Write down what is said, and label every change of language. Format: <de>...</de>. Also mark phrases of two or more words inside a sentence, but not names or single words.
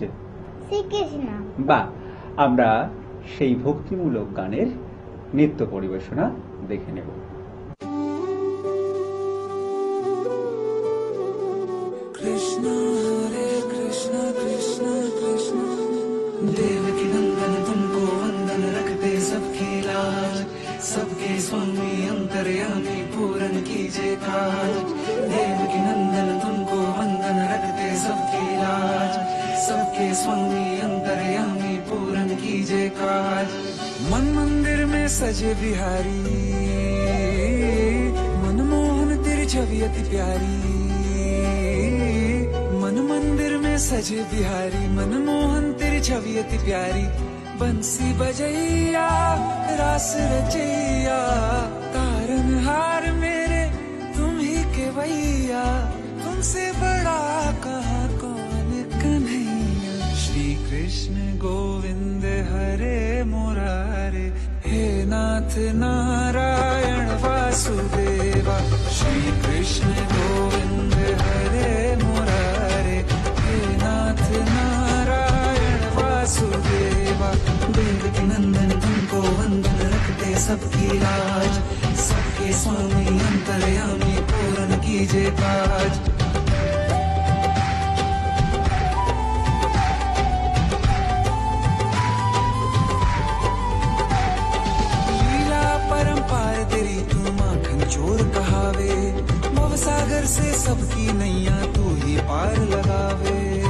<bn>শ্রীকৃষ্ণ। বাহ, আমরা সেই ভক্তিমূলক গানের নৃত্য পরিবেশনা দেখে নেব।</bn> <hi>कृष्ण हरे कृष्ण कृष्ण कृष्ण देवकी नंदन तुमको वंदन रखते सबकी लाज, सबके स्वामी अंतर्यामी पूरन कीजिए काज। देवकी नंदन तुमको वंदन रखते सबकी लाज, सबके स्वामी अंतर्यामी पूरन कीजिए काज। मन मंदिर में सजे बिहारी, मनमोहन तेरी छवि अति प्यारी। मन मंदिर में सजे बिहारी, मनमोहन तेरी छवि अति प्यारी। बंसी बजैया रास रचैया, तारनहार मेरे तुम ही केवैया। तुमसे बड़ा कहाँ कौन कन्हैया।</hi> <sa>श्री कृष्ण गोविंद हरे मुरारे, हे नाथ नारायण वासुदेवा। श्री कृष्ण गोविंद हरे मुरारे, हे नाथ नारायण वासुदेवा।</sa> <hi>देवकी नंदन तुमको वंदन रखते सबकी लाज, सबके स्वामी अंतर्यामी पूरन कीजिए काज। लीला परंपार तेरी तू माखन चोर कहावे, भव सागर से सबकी नैया तू ही पार लगावे।</hi>